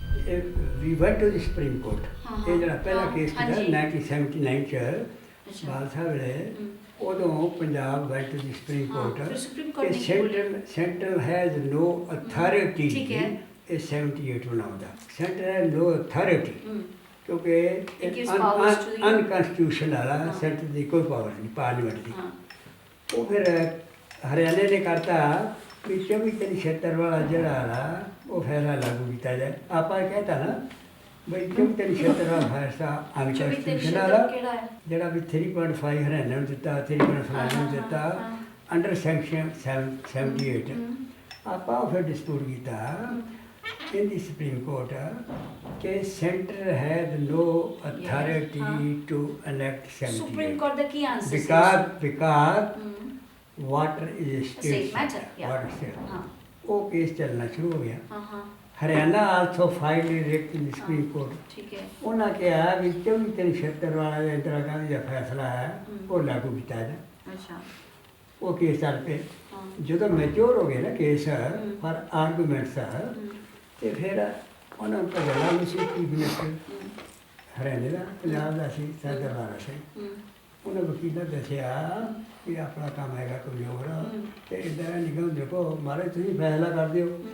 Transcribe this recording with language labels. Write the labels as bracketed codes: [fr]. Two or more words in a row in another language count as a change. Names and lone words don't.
[en] we went to the Supreme Court. [pa] ਇਹ ਜਿਹੜਾ ਪਹਿਲਾ ਕੇਸ ਕੀਤਾ ਹਾਂਜੀ। 1979 ਚ ਅੱਛਾ। ਬਾਦਸ਼ਾਹ ਵੇਲੇ ਉਦੋਂ [en] ਪੰਜਾਬ went to the Supreme Court [pa] ਫਿਰ Supreme Court ਕਿ ਨੇ ਕੀ ਬੋਲਿਆ? [en] central has no authority [pa] ਠੀਕ ਹੈ। ਇਹ 78 ਬਣਾਉਂਦਾ [en] center has no authority [pa] ਕਿਉਂਕਿ [en] It gives powers to the- [pa] ਅਨਕਨਸਟੀਟਿਊਸ਼ਨਲ ਆ ਸੈਂਟਰ ਦੀ ਕੋਈ ਪਾਵਰ ਨਹੀਂ ਪਾਰਲੀਮੈਂਟ ਦੀ ਉਹ ਫਿਰ ਹਰਿਆਣੇ ਨੇ ਕਰਤਾ ਕਿ 24-76 ਵਾਲਾ ਜਿਹੜਾ ਨਾ ਉਹ ਫੈਸਲਾ ਲਾਗੂ ਕੀਤਾ ਜਾਏ ਆਪਾਂ ਇਹ ਕਹਿਤਾ ਨਾ ਬਈ 24-76 ਵਾਲਾ ਫੈਸਲਾ ਅਨਕਨਸਟੀਟਿਊਸ਼ਨਲ ਆ ਕਿਹੜਾ ਹੈ? ਜਿਹੜਾ ਵੀ 3.5 ਹਰਿਆਣਾ ਨੂੰ ਦਿੱਤਾ 3.5 ਨੂੰ ਦਿੱਤਾ [en] under section [pa] 78 ਆਪਾਂ ਉਹ ਫਿਰ ਡਿਸਪਿਊਟ ਕੀਤਾ [en] in the Supreme Court [pa] ਕਿ [en] center had no authority to enact 78 [pa] Supreme Court ਦਾ ਕੀ ਆਨਸਰ ਸੀ? [en] because water is a state matter, yeah. water state [pa] ਹਾਂ ਉਹ ਕੇਸ ਚੱਲਣਾ ਸ਼ੁਰੂ ਹੋ ਗਿਆ ਹਾਂ [en] ਹਰਿਆਣਾ also filed a writ in the Supreme Court [pa] ਠੀਕ ਹੈ ਉਹਨਾਂ ਕਿਹਾ ਵੀ 24-76 ਵਾਲਾ ਜਿਹੜਾ ਇੰਦਰਾ ਗਾਂਧੀ ਦਾ ਫੈਸਲਾ ਹੈ ਉਹ ਲਾਗੂ ਕੀਤਾ ਜਾਏ ਅੱਛਾ ਉਹ ਕੇਸ ਚੱਲ ਪਏ ਹਾਂ ਜਦੋਂ ਮੈਚੋਰ ਹੋ ਗਏ ਨਾ ਕੇਸ ਪਰ ਆਰਗੂਮੈਂਟਸ ਤੇ ਫਿਰ ਉਹਨਾਂ ਨੂੰ ਪਤਾ ਨਹੀਂ ਸੀ ਕਿ ਮਿਨਿਸਟਰ ਹਰਿਆਣੇ ਦਾ ਪੰਜਾਬ ਦਾ ਸੀ ਸਰਦਾਰ ਵਾਲਾ ਸੀ ਉਹਨਾਂ ਵਕੀਲਾਂ ਦੱਸਿਆ ਕਿ ਆਪਣਾ ਕੰਮ ਹੈਗਾ ਕੋਈ ਹੋਰ ਤੇ ਇੱਦਾਂ ਨਿਗਮ ਦੇਖੋ ਮਾਰੇ ਤੁਸੀਂ ਫੈਸਲਾ ਕਰ ਦਿਓ